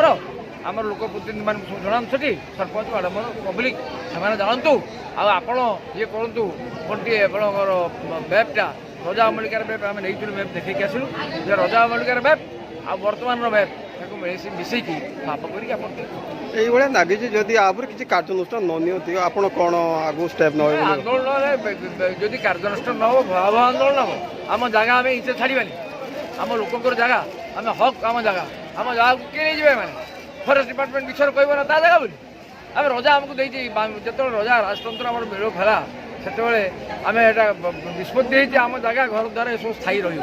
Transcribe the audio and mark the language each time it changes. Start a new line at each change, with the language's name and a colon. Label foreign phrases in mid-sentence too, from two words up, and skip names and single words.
Odia: ଆମର ଲୋକ ପ୍ରତିନିଧିମାନଙ୍କୁ ସବୁ ଜଣାନ୍ତୁ, ସେଠି ସରପଞ୍ଚ ମ୍ୟାଡ଼ାମର ପବ୍ଲିକ୍ ସେମାନେ ଜାଣନ୍ତୁ। ଆଉ ଆପଣ ଇଏ କରନ୍ତୁ ଗୋଟିଏ ଆପଣଙ୍କର ମ୍ୟାପ୍ଟା ରଜା ଅମଳିକାର ମ୍ୟାପ୍ ଆମେ ନେଇଥିଲୁ, ମ୍ୟାପ୍ ଦେଖେଇକି ଆସିଲୁ ଯେ ରଜା ଅମଳିକାର ମ୍ୟାପ୍ ଆଉ ବର୍ତ୍ତମାନର ମ୍ୟାପ୍ ତାକୁ ମିଶେଇକି ମାପ କରିକି ଆପଣ ଏଇଭାବେ ଲାଗିଛେ ଯଦି ଆବାର କିଛି କାର୍ଯ୍ୟାନୁଷ୍ଠାନ ନ ନିୟନ୍ତି ଆପନ କୋନ ଆଗୁ ଷ୍ଟେପ ନେବେ? ଆନ୍ଦୋଳନେ ଯଦି କାର୍ଯ୍ୟାନୁଷ୍ଠାନ ନ ହବ ଭୟାବହ ଆନ୍ଦୋଳନ ହବ। ଆମ ଜାଗା ଆମେ ଇଞ୍ଚେ ଛାଡ଼ିବାନି। ଆମ ଲୋକଙ୍କର ଜାଗା, ଆମେ ହକ୍ ଆମ ଜାଗାକୁ କିଏ ନେଇଯିବେ? ମାନେ ଫରେଷ୍ଟ ଡିପାର୍ଟମେଣ୍ଟ ବିଷୟରେ କହିବ ନା ତା ଜାଗା ବୋଲି। ଆମେ ରଜା ଆମକୁ ଦେଇଛି, ଯେତେବେଳେ ରଜା ରାଜତନ୍ତ୍ର ଆମର ବିଲୋପ ହେଲା ସେତେବେଳେ ଆମେ ଏଇଟା ନିଷ୍ପତ୍ତି ହେଇଛି ଆମ ଜାଗା ଘର ଦ୍ୱାରା ଏସବୁ ସ୍ଥାୟୀ ରହିବ।